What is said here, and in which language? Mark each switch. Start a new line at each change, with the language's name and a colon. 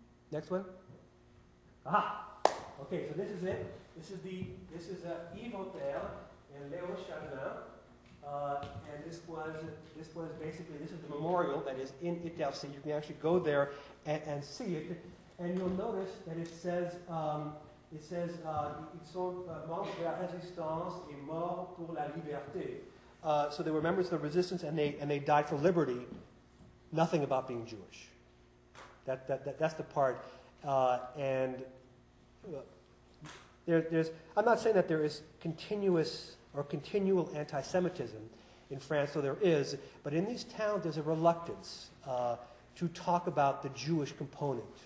English: Next one. Aha! Okay, so this is it. This is Yves Hotel and Léo Chardin. And this was basically, this is the memorial that is in Italcy. You can actually go there and see it. And you'll notice that it says,
French: ils sont membres de la résistance et morts pour la liberté.
English: So they were members of the resistance and they died for liberty. Nothing about being Jewish. That's the part. And I'm not saying that there is continuous or continual anti-Semitism in France, so there is, but in these towns there's a reluctance to talk about the Jewish component.